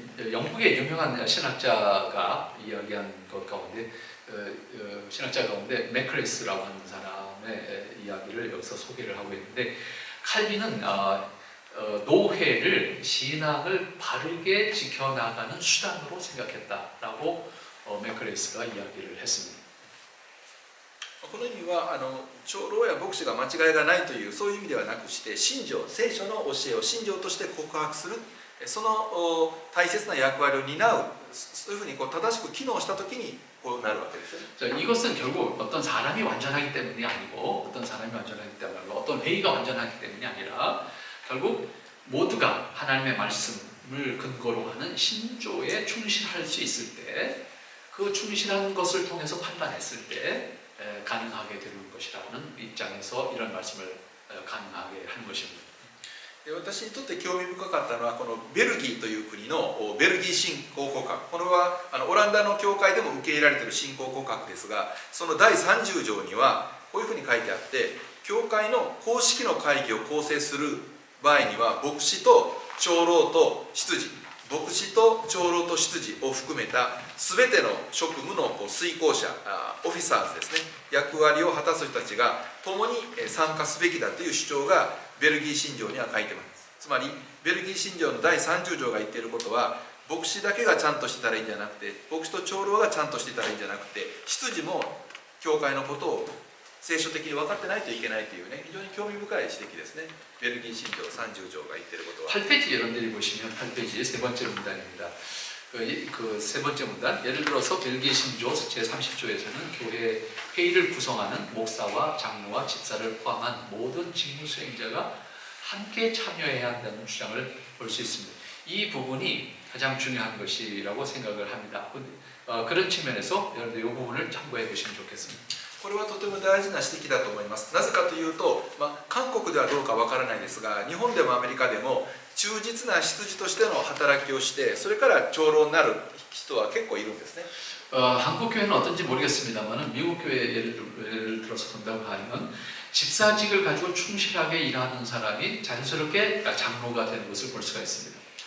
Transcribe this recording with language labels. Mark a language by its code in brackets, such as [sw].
[ko] 영국의 유명한 신학자가 이야기한 것 가운데 신학자 가운데 맥크레이스라고 하는 사람의 이야기를 여기서 소개를 하고 있는데, 칼빈은 노회를 신앙을 바르게 지켜나가는 수단으로 생각했다라고 맥크레이스가 이야기를 했습니다. [ja] この意味は長老や牧師が間違いがないというそういう意味ではなくして、信条、聖書の教えを信条として告白する、その大切な役割を担う、そういうふうに正しく機能したときにこうなるわけですよね。 [ko] 자, 이것은 결국 어떤 사람이 완전하기 때문이 아니고 어떤 회의가 완전하기 때문이 아니라 결국 모두가 하나님의 말씀을 근거로 하는 신조에 충실할 수 있을 때, 그 충실한 것을 통해서 판단했을 때 가능하게 되는 것이라는 입장에서 이런 말씀을 가능하게 하는 것입니다. [ja] 私にとって興味深かったのはこのベルギーという国のベルギー信仰告白、これはオランダの教会でも受け入れられている信仰告白ですが、その第30条にはこういうふうに書いてあって、教会の公式の会議を構成する場合には牧師と長老と執事、牧師と長老と執事を含めた全ての職務の遂行者、オフィサーズですね、役割を果たす人たちが共に参加すべきだという主張がベルギー信条には書いてます。つまりベルギー信条の第30条が言っていることは、牧師だけがちゃんとしてたらいいんじゃなくて、牧師と長老がちゃんとしてたらいいんじゃなくて、執事も教会のことを聖書的に分かってないといけないというね、非常に興味深い指摘ですね。ベルギー信条30条が言っていることは。 [ko] 8페이지 여러분들이 보시면 8페이지 세 번째 문단입니다. 그 세 번째 문단, 예를 들어서 벨기에 신조 제30조에서는 교회 회의를 구성하는 목사와 장로와 집사를 포함한 모든 직무 수행자가 함께 참여해야 한다는 주장을 볼 수 있습니다. 이 부분이 가장 중요한 것이라고 생각을 합니다. 그런 측면에서 여러분들 이 부분을 참고해 보시면 좋겠습니다. [ja] これはとても大事な指摘だと思います。なぜかというと、韓国ではどうかわからないですが、日本でもアメリカでも忠実な執事としての働きをして、それから長老になる人は結構いるんですね。 [ko] 한국 교회는 어떤지 모르겠습니다만 미국 교회 예를 들어서 본다고 하면 집사직을 가지고 충실하게 일하는 사람이 자연스럽게 장로가 되는 것을 볼 수가 있습니다.